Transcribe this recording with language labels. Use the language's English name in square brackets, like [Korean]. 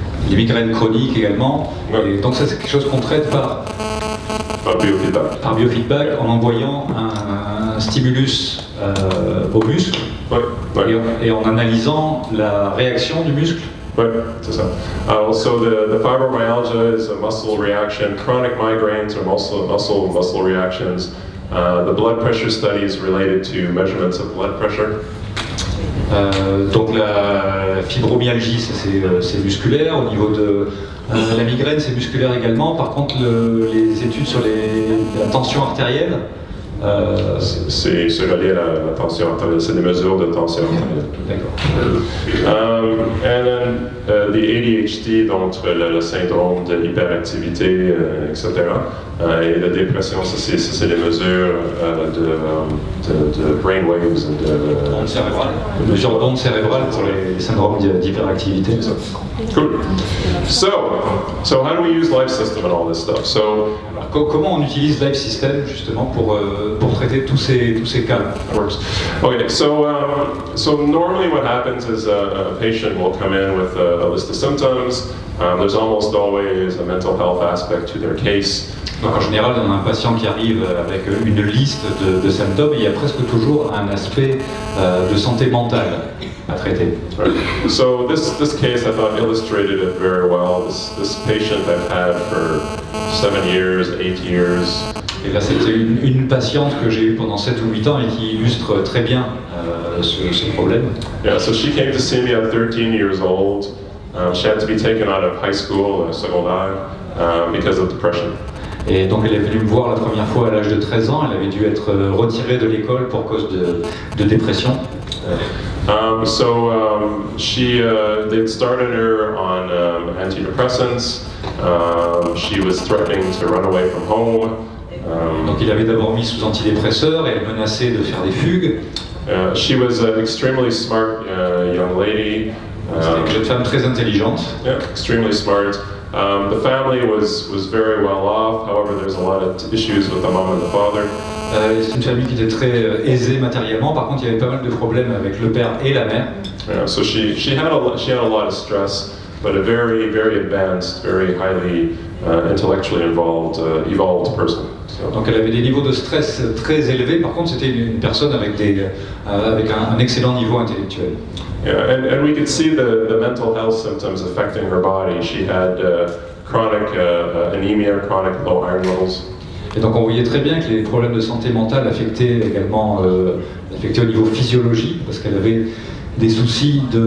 [French] Les migraines chroniques également. Ouais. Et donc ça c'est quelque chose qu'on traite par biofeedback. Par biofeedback en envoyant un stimulus au muscle et en analysant la réaction du muscle. Ouais, c'est ça. [English] Also, the fibromyalgia is a muscle reaction. Chronic migraines are muscle reactions. The blood pressure studies related to measurements of blood pressure. [French] Donc la fibromyalgie, c'est musculaire. Au niveau de la migraine, c'est musculaire également. Par contre, les études sur la tension artérielle, c'est relié à la tension artérielle, c'est des mesures de tension artérielle. D'accord. [English] And then the ADHD, [French] donc le syndrome de l'hyperactivité, etc. Et la dépression, c'est des mesures de brainwaves. Ondes cérébrales. Mesures d'ondes cérébrales pour les syndromes d'hyperactivité. [English] Cool. So how do we use Life System and all this stuff? So [French] comment on utilise Life System justement pour traiter tous ces cas? [English] Okay, so normally what happens is a patient will come in with a list of symptoms. There's almost always a mental health aspect to their case. [French] Donc en général, on a un patient qui arrive avec une liste de symptômes et il y a presque toujours un aspect de santé mentale à traiter. [English] Right. So this case I thought illustrated it very well. This patient I've had for 7 years, 8 years. [French] Et là, c'était une patiente que j'ai eue pendant 7 ou 8 ans et qui illustre très bien ce problème. [English] Yeah, so she came to see me at 13 years old. She had to be taken out of high school, secondaire, because of depression. [French] Et donc elle est venue me voir la première fois à l'âge de 13 ans, elle avait dû être retirée de l'école pour cause de dépression. [English] They'd started her on antidepressants. She was threatening to run away from home. [French] Donc il avait d'abord mis sous antidépresseurs et elle menaçait de faire des fugues. [English] She was an extremely smart young lady. [French] C'était une jeune femme très intelligente. [English] Yeah, extremely smart. The family was very well off. However, there's a lot of issues with the mom and the father. [French] C'est une famille qui était très aisée matériellement. Par contre, il y avait pas mal de problèmes avec le père et la mère. [English] Yeah, so she had a lot of stress, but a very advanced, very highly intellectually evolved person. So. [French] Donc elle avait des niveaux de stress très élevés. Par contre, c'était une personne avec un excellent niveau intellectuel. [English] Yeah, and we could see the mental health symptoms affecting her body. She had chronic anemia, chronic low iron levels. [French] Et donc on voyait très bien que les problèmes de santé mentale affectaient également au niveau physiologique, parce qu'elle avait des soucis